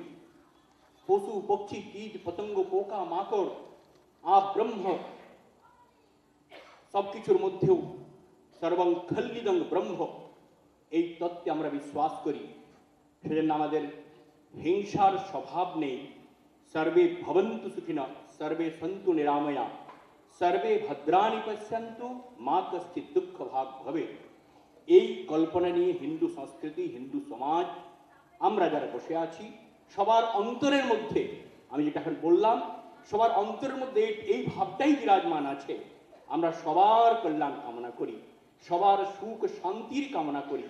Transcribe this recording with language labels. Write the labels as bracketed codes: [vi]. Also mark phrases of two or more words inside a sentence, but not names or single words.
[bn] পশু পক্ষী কীট পতঙ্গ পোকা মাকড় আপ ব্রহ্ম সবকিছুর মধ্যেও [sa] সর্বং খল্লিদং ব্রহ্ম [bn] এই তত্ত্বে আমরা বিশ্বাস করি। সেজন্য আমাদের হিংসার স্বভাব নেই। [sa] সর্বে ভবন্তু সুখিনা সর্বে সন্তু নিরাময়া সর্বে ভদ্রাণি পশ্যন্তু মা কশ্চিৎ দুঃখ ভাগ ভবে। [bn] এই কল্পনা নিয়ে হিন্দু সংস্কৃতি, হিন্দু সমাজ, আমরা যারা বসে আছি, সবার অন্তরের মধ্যে, আমি যেটা এখন বললাম, সবার অন্তরের মধ্যে এই ভাবটাই বিরাজমান আছে। আমরা সবার কল্যাণ কামনা করি, সবার সুখ শান্তির কামনা করি।